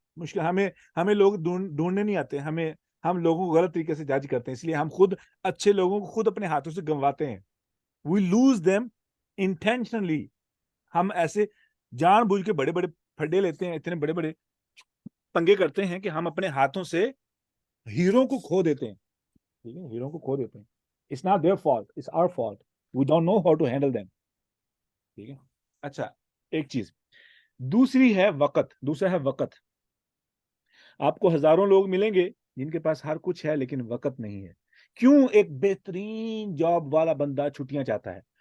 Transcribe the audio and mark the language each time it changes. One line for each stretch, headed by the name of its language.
Urdu: مشکل ہمیں لوگ ڈھونڈنے نہیں آتے. ہم لوگوں کو غلط طریقے سے جج کرتے ہیں، اس لیے ہم خود اچھے لوگوں کو خود اپنے ہاتھوں سے گنواتے ہیں.
English: We lose them intentionally.
Urdu: ہم ایسے جان بوجھ کے بڑے بڑے پھڈے لیتے ہیں، اتنے بڑے بڑے پنگے کرتے ہیں کہ ہم اپنے ہاتھوں سے ہیرو کو کھو دیتے ہیں. ٹھیک ہے، ہیرو کو کھو دیتے ہیں.
English: It's not their fault, it's our fault. We don't know how to handle them.
Urdu: ٹھیک ہے. اچھا، ایک چیز دوسری ہے وقت. دوسرا ہے وقت. آپ کو ہزاروں لوگ ملیں گے جن کے پاس ہر کچھ ہے لیکن وقت نہیں ہے. کیوں؟ ایک بہترین جاب والا بندہ چھٹیاں چاہتا ہے.